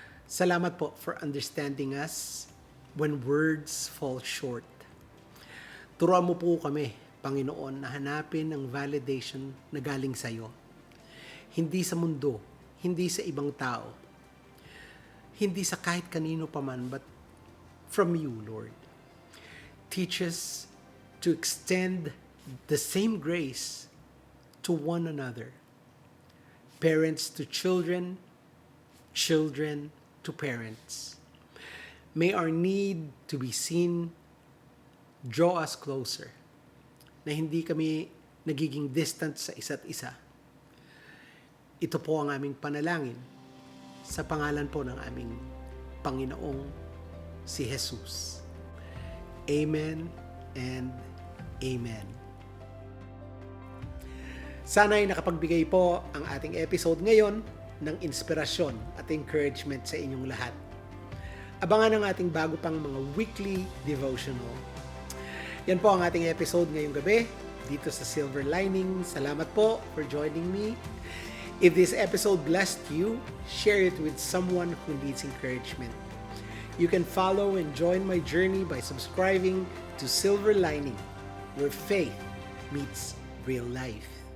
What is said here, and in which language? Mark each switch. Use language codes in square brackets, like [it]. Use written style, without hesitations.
[tl] Salamat po [en] for understanding us when words fall short. [tl] Turuan mo po kami, Panginoon, na hanapin ang validation na galing sa iyo. Hindi sa mundo, hindi sa ibang tao, hindi sa kahit kanino pa man, [en] but from you, Lord. Teach us to extend the same grace to one another. Parents to children, children to parents. May our need to be seen draw us closer, [tl] na hindi kami nagiging distant sa isa't isa. Ito po ang aming panalangin sa pangalan po ng aming Panginoong si Jesus. [en] Amen and Amen. [tl] Sana ay nakapagbigay po ang ating episode ngayon ng inspirasyon at encouragement sa inyong lahat. Abangan ang ating bago pang mga weekly devotional. Yan po ang ating episode ngayong gabi dito sa Silver Lining. Salamat po [en] for joining me. If this episode blessed you, share it with someone who needs encouragement. You can follow and join my journey by subscribing to Silver Lining, where faith meets real life.